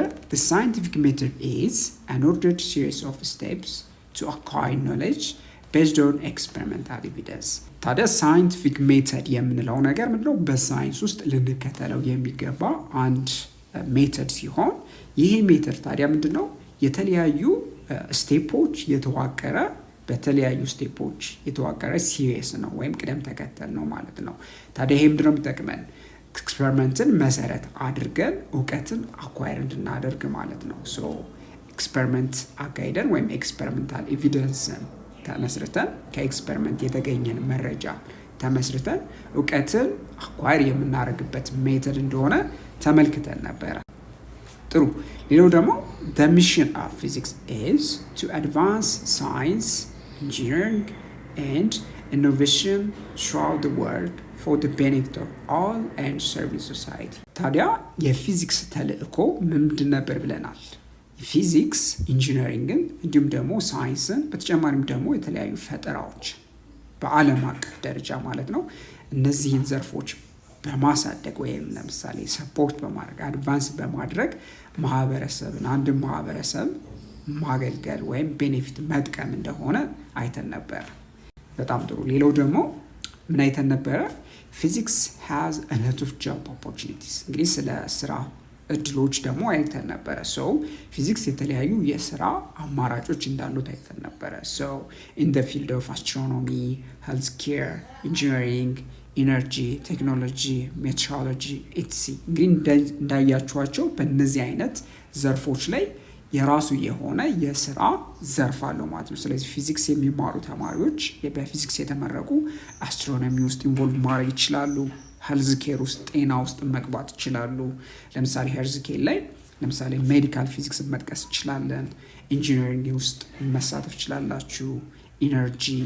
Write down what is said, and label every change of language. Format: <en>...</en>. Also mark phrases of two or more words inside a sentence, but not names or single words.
<en>The scientific method is an ordered series of steps to acquire knowledge based on experimental evidence.</en> <am>ታዲያ</am> <en>scientific method</en> <am>የምንለው ነገር ምንድነው? በሳይንስ ውስጥ ልንከተለው የሚገባ አንድ ሜተድ ሲሆን ይሄ ሜተድ ታዲያ ምንድነው? የተለያዩ ስቴፖች የተዋቀረ በተለያዩ ስቴፖች የተዋቀረ ሲሪየስ ነው ወይም ቅደም ተከተል ነው ማለት ነው። ታዲያ ይሄ ምንድነው የሚጠቅመን? ኤክስፐሪመንትን መሰረት አድርገን እውቀትን አኳየር እንድናደርግ ማለት ነው። ሶ ኤክስፐሪመንት አካሂደን ወይም</am> <en>experimental evidence</en> <am>ተመስርተን ከኤክስፐሪመንት የተገኘን መረጃ ተመስርተን እውቀትን አኳየር የምናደርግበት ሜተድ እንደሆነ ተመልክተን ነበረ። ጥሩ። ሌላው ደግሞ</am> <en>the mission of physics is to advance science, engineering and innovation throughout the world for the benefit of all and serving society።</en> <am>ታዲያ የፊዚክስ ተልእኮ ምንድን ነበር ብለናል? ፊዚክስ ኢንጂነሪንግን እንዲሁም ደግሞ ሳይንስን በተጨማሪም ደግሞ የተለያዩ ፈጠራዎች በዓለም አቀፍ ደረጃ ማለት ነው እነዚህን ዘርፎች በማሳደግ ወይም ለምሳሌ ሰፖርት በማድረግ አድቫንስ በማድረግ ማህበረሰብን አንድን ማህበረሰብ ማገልገል ወይም ቤኔፊት መጥቀም እንደሆነ አይተን ነበር። በጣም ጥሩ። ሌላው ደግሞ ምን አይተን ነበረ?</am> <en>physics has a lot of job opportunities።</en> <am>እንግዲህ ስለ ስራ እድሎች ደግሞ አይተን ነበረ። ፊዚክስ የተለያዩ የስራ አማራጮች እንዳሉት አይተን ነበረ።</am> <en>in the field of astronomy, healthcare, engineering, energy, technology, metrology etc።</en> <am>እንግዲህ እንዳያችኋቸው በእነዚህ አይነት ዘርፎች ላይ የራሱ የሆነ የስራ ዘርፍ አለው ማለት ነው። ስለዚህ ፊዚክስ የሚማሩ ተማሪዎች በፊዚክስ የተመረቁ አስትሮኖሚ ውስጥ ኢንቮልቭ ማድረግ ይችላሉ።</am> <en>health care</en> <am>ውስጥ ጤና ውስጥ መግባት ይችላሉ። ለምሳሌ</am> <en>health care</en> <am>ላይ ለምሳሌ</am> <en>medical physics</en> <am>መጥቀስ እንችላለን። ኢንጂነሪንግ ውስጥ መሳተፍ ይችላላችሁ። ኢነርጂ</am>